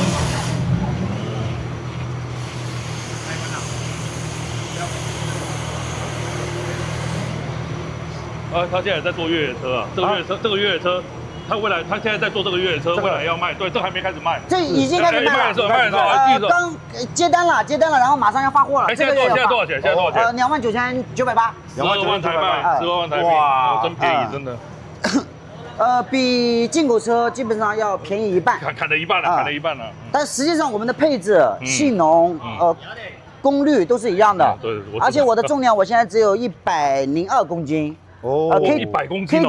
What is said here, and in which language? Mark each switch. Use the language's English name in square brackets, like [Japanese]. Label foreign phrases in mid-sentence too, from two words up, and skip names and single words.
[Chinese] 他現在在做越野車啊，這個越野車，他現在在做這個越野車，未來要賣，對，這還沒開始賣，這已經開始賣了，剛接單了，然後馬上要發貨了。現在多少錢？29,980。 12萬台賣，12萬台幣，哇，真便宜，真的。比进口車基本上要便宜一半，砍了一半了，但實際上我們的配置、性能、功率都是一樣的。對，而且我的重量我現在只有102公斤。 100公斤。